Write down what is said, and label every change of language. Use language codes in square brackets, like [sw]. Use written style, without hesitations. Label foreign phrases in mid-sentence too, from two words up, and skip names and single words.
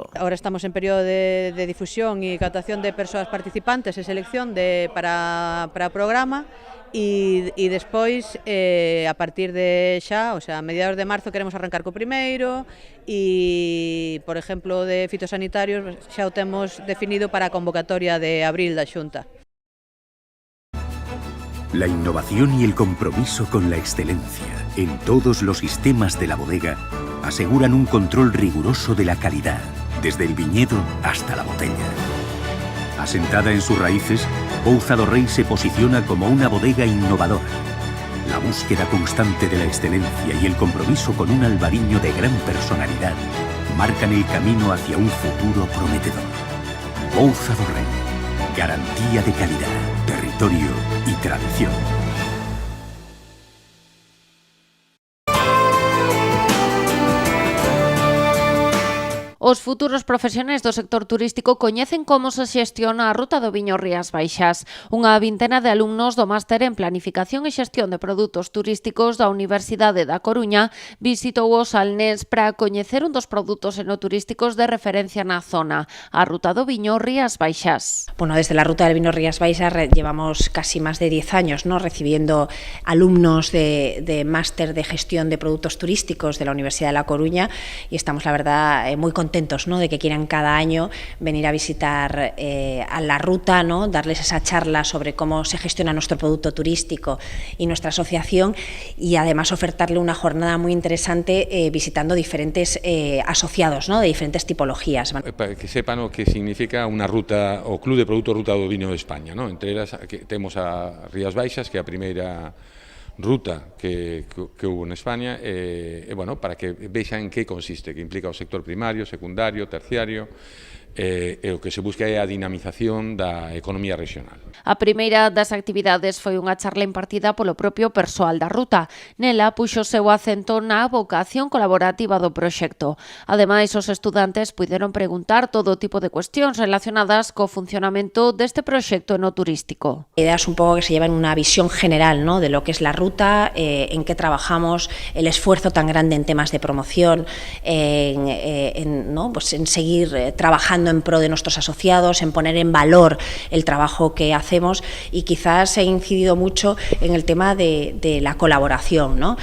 [gl] Ahora estamos en período de difusión e captación de persoas participantes e selección para o programa, e despois, a partir de xa, [es] o sea, [gl] a mediados de marzo, queremos arrancar co primeiro, e, por exemplo, de fitosanitarios xa o temos definido para a convocatoria de abril da Xunta. [es] La innovación y el compromiso con la excelencia en todos los sistemas de la bodega aseguran un control riguroso de la calidad, desde el viñedo hasta la botella. Asentada en sus raíces, Pouza do Rei se posiciona como una bodega innovadora. La búsqueda constante de la excelencia y el compromiso con un albariño de gran personalidad marcan el camino hacia un futuro prometedor. Pouza do Rei, garantía de calidad, territorio y tradición. [gl] Os futuros profesionais do sector turístico coñecen como se xestiona a ruta do viño Rías Baixas. Unha vintena de alumnos do máster en Planificación e Xestión de Produtos Turísticos da Universidade da Coruña visitou o Salnés para coñecer un dos produtos enoturísticos de referencia na zona, a ruta do viño Rías Baixas. [es] Bueno, desde la ruta del vino Rías Baixas llevamos casi más de 10 años, ¿no?, recibiendo alumnos de máster de Gestión de Productos Turísticos de la Universidad de La Coruña y estamos, la verdad, muy contentos, ¿no?, de que quieran cada año venir a visitar a la ruta, ¿no?, darles esa charla sobre cómo se gestiona nuestro producto turístico y nuestra asociación y además ofertarle una jornada muy interesante visitando diferentes asociados, ¿no?, de diferentes tipologías. [gl] Para que sepan o que significa unha ruta, o Club de Produtos Ruta do Vino de España, ¿no? Entre elas que temos a Rías Baixas, que é a primeira ruta que hubo en España, bueno, para que vexan en que consiste, que implica o sector primario, secundario, terciario, o que se busca é a dinamización da economía regional. A primeira das actividades foi unha charla impartida polo propio persoal da ruta. Nela puxo o seu acento na vocación colaborativa do proxecto. Ademais, os estudantes puideron preguntar todo tipo de cuestións relacionadas co funcionamento deste proxecto enoturístico. [es] Ideas un pouco que se llevan una visión general, ¿no?, de lo que es la ruta, en qué trabajamos, el esfuerzo tan grande en temas de promoción, ¿no?, pues en seguir trabajando en pro de nuestros asociados, en poner en valor el trabajo que hacemos y quizás se ha incidido mucho en el tema de la colaboración, ¿no?